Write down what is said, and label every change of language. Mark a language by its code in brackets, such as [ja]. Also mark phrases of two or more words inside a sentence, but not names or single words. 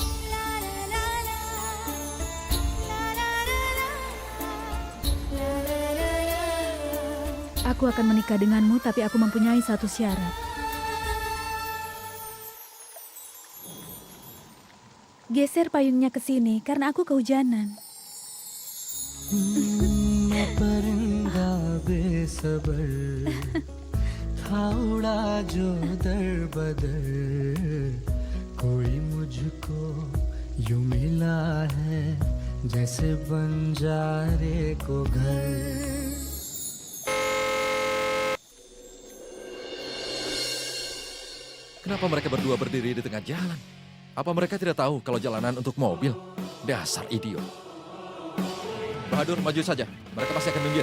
[id] Aku akan menikah denganmu, tapi aku mempunyai satu syarat. Geser payungnya ke sini, karena aku kehujanan. [hi] था उड़ा जो दर बदर कोई मुझको यूं मिला है जैसे बंजारे को घर. [id] Kenapa mereka berdua berdiri di tengah jalan? Apa mereka tidak tahu kalau jalanan untuk mobil? Dasar idiot. Bahadur, maju saja. Mereka pasti akan minggir.